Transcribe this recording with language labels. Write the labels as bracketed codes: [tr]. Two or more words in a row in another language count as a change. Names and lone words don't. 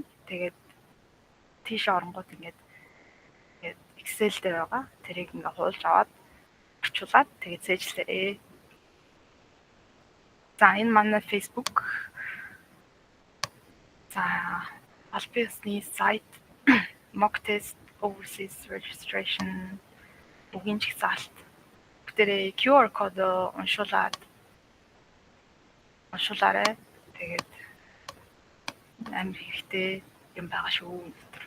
[mn] Тэгээд тийш оронгууд ингээд Excel дээр байгаа. Тэрийг ингээ хуулж аваад орчуулад тэгээд зээжлээрээ. За энэ манай Facebook. За албан ёсны сайт [en] mock test overseas registration [mn] үгийн жагсаалт. Бүгдээрээ QR код уншуулаарай. Тэгээд амар хэрэгтэй юм байгаа шүү.